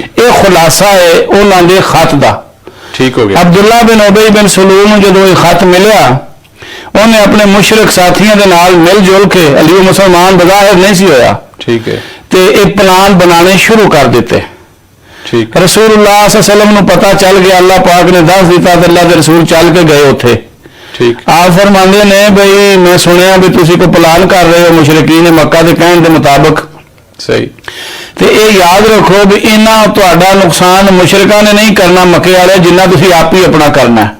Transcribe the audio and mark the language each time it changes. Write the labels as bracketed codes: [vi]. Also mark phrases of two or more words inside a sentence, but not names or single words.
[pa] ਇਹ ਖੁਲਾਸਾ ਹੈ ਉਹਨਾਂ ਦੇ ਖਤ ਦਾ। ਠੀਕ ਹੋ ਗਿਆ। ਅਬਦੁੱਲਾ ਬਿਨ ਉਬਈ ਬਿਨ ਸਲੂਲ ਨੂੰ ਜਦੋਂ ਇਹ ਖਤ ਮਿਲਿਆ ਉਹਨੇ ਆਪਣੇ ਮੁਸ਼ਰਿਕ ਸਾਥੀਆਂ ਦੇ ਨਾਲ ਮਿਲ ਜੁਲ ਕੇ ਅਲੀ ਮੁਸਲਮਾਨ ਬਜ਼ਾਹਿਰ ਨਹੀਂ ਸੀ ਹੋਇਆ ਠੀਕ ਹੈ ਤੇ ਇਹ ਪਲਾਨ ਬਣਾਉਣੇ ਸ਼ੁਰੂ ਕਰ ਦਿੱਤੇ। ਠੀਕ [ar] رسول الله صلى الله عليه وسلم [pa] ਨੂੰ ਪਤਾ ਚੱਲ ਗਿਆ, ਅੱਲਾਹ ਪਾਕ ਨੇ ਦੱਸ ਦਿੱਤਾ ਤੇ ਅੱਲਾਹ ਦੇ ਰਸੂਲ ਚੱਲ ਕੇ ਗਏ ਉੱਥੇ। ਠੀਕ ਆਪ ਫਰਮਾਉਂਦੇ ਨੇ ਬਈ ਮੈਂ ਸੁਣਿਆ ਵੀ ਤੁਸੀਂ ਕੋਈ ਪਲਾਨ ਕਰ ਰਹੇ ਹੋ ਮੁਸ਼ਰਿਕੀਨ ਮੱਕਾ ਦੇ ਕਹਿਣ ਦੇ ਮੁਤਾਬਕ। ਸਹੀ ਤੇ ਇਹ ਯਾਦ ਰੱਖੋ ਵੀ ਇਹਨਾਂ ਤੁਹਾਡਾ ਨੁਕਸਾਨ ਮੁਸ਼ਰਿਕਾਂ ਨੇ ਨਹੀਂ ਕਰਨਾ ਮੱਕੇ ਵਾਲੇ, ਜਿੰਨਾ ਤੁਸੀਂ ਆਪ ਹੀ ਆਪਣਾ ਕਰਨਾ ਹੈ।